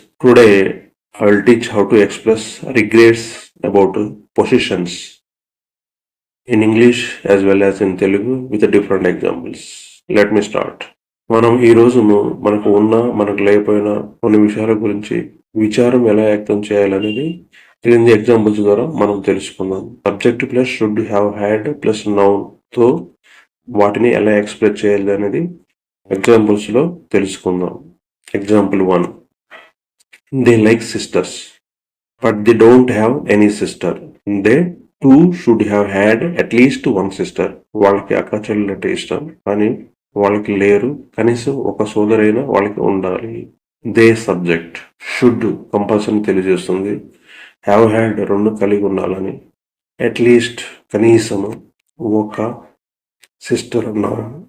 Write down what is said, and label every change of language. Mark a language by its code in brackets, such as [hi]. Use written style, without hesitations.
[en] Today I will teach how to express regrets about possessions in English as well as in Telugu with different examples. Let me start. [te] మనం ఈ రోజు మనకు ఉన్న మనకు లేకపోయినా కొన్ని విషయాల గురించి విచారం ఎలా వ్యక్తం చేయాలనేది క్రింది ఎగ్జాంపుల్స్ ద్వారా మనం తెలుసుకుందాం. Subject plus should have had plus noun తో వాటిని ఎలా ఎక్స్ప్రెస్ చేయాలి అనేది ఎగ్జాంపుల్స్ లో తెలుసుకుందాం. Example 1. [en] They like sisters, but they don't have any sister. They too should have had at least one sister. [te] వాళ్ళకి అక్క చెల్లెలంటే ఇష్టం కానీ వాళ్ళకి లేరు, కనీసం ఒక సోదరైనా వాళ్ళకి ఉండాలి. దే సబ్జెక్ట్ షుడ్ కంపల్సరీ తెలియజేస్తుంది. హ్యావ్ హ్యాడ్ రెండు కలిగి ఉండాలని, అట్లీస్ట్ కనీసము ఒక సిస్టర్ ఉన్నారు.